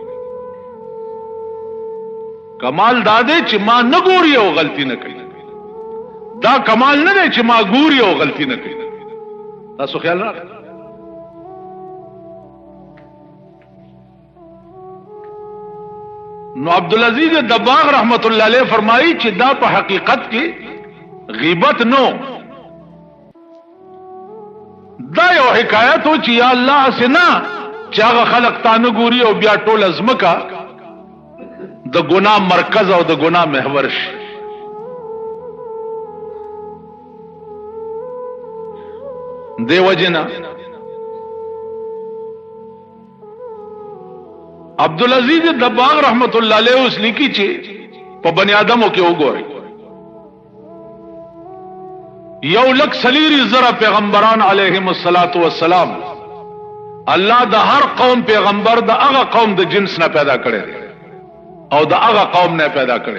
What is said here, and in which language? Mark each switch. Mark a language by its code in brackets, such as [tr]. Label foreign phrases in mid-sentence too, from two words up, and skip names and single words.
[ps] کمال دا دی چې ما نه ګوري او غلطي نه کوي. دا کمال نه دی چې ما ګوري او غلطي نه کوي. تاسو خیال راغلی؟ نو عبدالعزیز دباغ [ar] رحمت اللہ علیہ [ps] فرمائی چې دا په حقیقت کې غیبت نو، دا یو حکایت و چې یا الله سنا چې هغه خلق تا نه ګوري او بیا ټول ازمکا د ګناه مرکز او د ګناه محور شي. دی وجنا عبدالعزیز دباغ [ar] رحمت اللہ علیہ [ps] اس لیکي چې په بنی آدمو کې وګورئ، 1,40,000 پیغمبران [ar] علیهم الصلاۃ والسلام [ps] الله د هر قوم پیغمبر د هغه قوم د جنس نه پیدا کړي او د هغه قوم نه پیدا کړي.